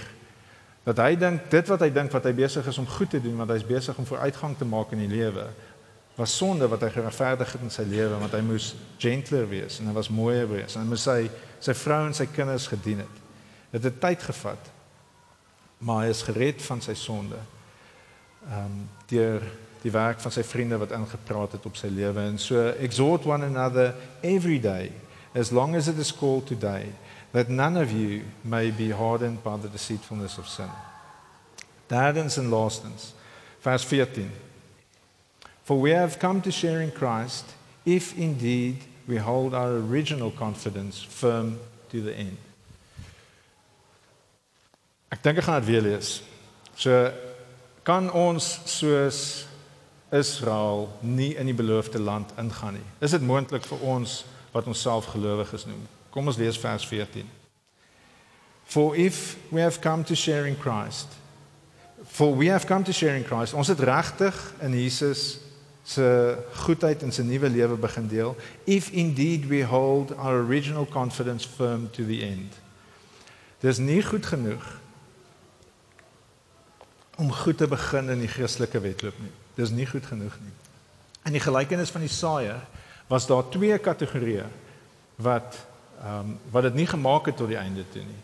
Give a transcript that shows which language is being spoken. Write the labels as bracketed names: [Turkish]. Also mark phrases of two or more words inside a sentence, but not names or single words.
[Afrikaans] Dat hy dink dit wat hy besig is om goed te doen, want hy is besig om vooruitgang te maak in die lewe, was sonde wat hy geregverdig het in sy lewe, want hy moes gentler wees en hy was mooier wees en hy moes sy vrou en sy kinders gedien het. Dit het tyd gevat, maar hy is gered van sy sonde. Deur die werk van sy vriende wat ingepraat het op sy lewe. En so [English] exhort one another every day, as long as it is called today, that none of you may be hardened by the deceitfulness of sin. [Afrikaans] Derdens en laastens, vers 14. [English] For we have come to share in Christ, if indeed we hold our original confidence firm to the end. [Afrikaans] Ek dink ek gaan dit weer lees. So kan ons soos Israel nie in die beloofde land ingaan nie. Is dit moontlik vir ons wat ons self gelowiges noem? Kom ons lees vers 14. [English] For if we have come to share in Christ, [Afrikaans] ons het regtig in Jesus se goedheid en sy nuwe lewe begin deel, [English] if indeed we hold our original confidence firm to the end. [Afrikaans] Dis nie goed genoeg om goed te begin in die Christelike wedloop nie. Dis nie goed genoeg nie. In die gelykenis van die saaier was daar 2 kategorieë wat dit nie gemaak het tot die einde toe nie.